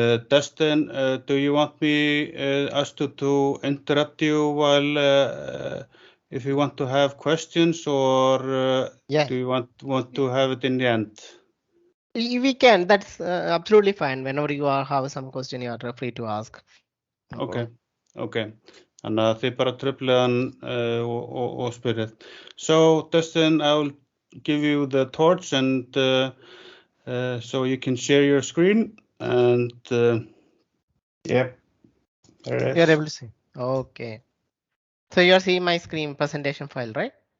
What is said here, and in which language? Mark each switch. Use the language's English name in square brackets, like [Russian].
[English] Destin, do you want me us to interrupt you while if you want to have questions, or Yeah, do you want to have it in the end? we can. That's absolutely fine. Whenever you have some question, you are free to ask. Okay. [Icelandic] Þannig að þið bara truflið hann og spyrið. [English] So, Destin, I will give you the torch, and so you can share your screen, and yep, there it is. You're able to see. Okay. So you're seeing my screen presentation file, right?